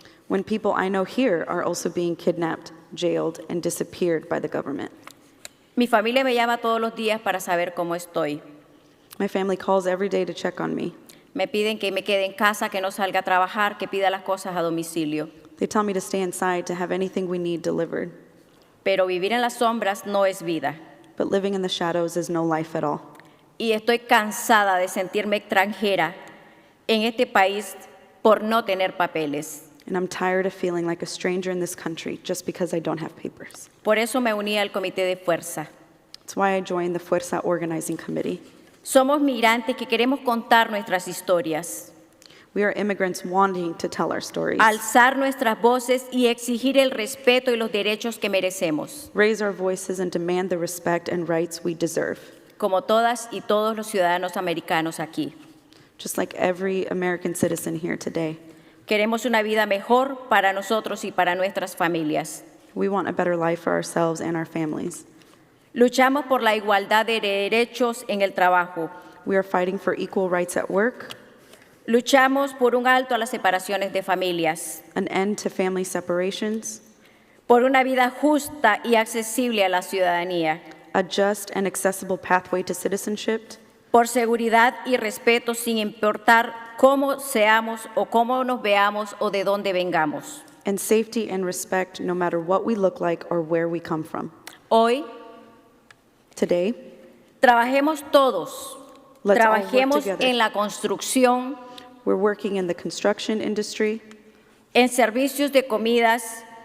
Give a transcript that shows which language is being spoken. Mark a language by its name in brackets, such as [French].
[English] When people I know here are also being kidnapped, jailed, and disappeared by the government. [Spanish] Mi familia me llama todos los días para saber cómo estoy. [English] My family calls every day to check on me. [Spanish] Me piden que me quede en casa, que no salga a trabajar, que pida las cosas a domicilio. [English] They tell me to stay inside to have anything we need delivered. [Spanish] Pero vivir en las sombras no es vida. [English] But living in the shadows is no life at all. [Spanish] Y estoy cansada de sentirme extranjera en este país por no tener papeles. [English] And I'm tired of feeling like a stranger in this country just because I don't have papers. [Spanish] Por eso me uní al Comité de Fuerza. [English] That's why I joined the Fuerza Organizing Committee. [Spanish] Somos migrantes que queremos contar nuestras historias, [English] We are immigrants wanting to tell our stories, [Spanish] alzar nuestras voces y exigir el respeto y los derechos que merecemos, [English] raise our voices and demand the respect and rights we deserve, [Spanish] como todas y todos los ciudadanos americanos aquí. [English] just like every American citizen here today. [Spanish] Queremos una vida mejor para nosotros y para nuestras familias. [English] We want a better life for ourselves and our families. [Spanish] Luchamos por la igualdad de derechos en el trabajo. [English] We are fighting for equal rights at work, [Spanish] Luchamos por un alto a las separaciones de familias, [English] an end to family separations, [Spanish] por una vida justa y accesible a la ciudadanía, [English] a just and accessible pathway to citizenship, [Spanish] por seguridad y respeto sin importar cómo seamos o cómo nos veamos o de dónde vengamos. [English] and safety and respect no matter what we look like or where we come from. [Spanish] Hoy, [English] Today, [Spanish] trabajemos todos, [English] let's all work [Spanish] trabajemos [English] together. [Spanish] en la construcción, [English] We're working in the construction industry, [Spanish] en servicios de comidas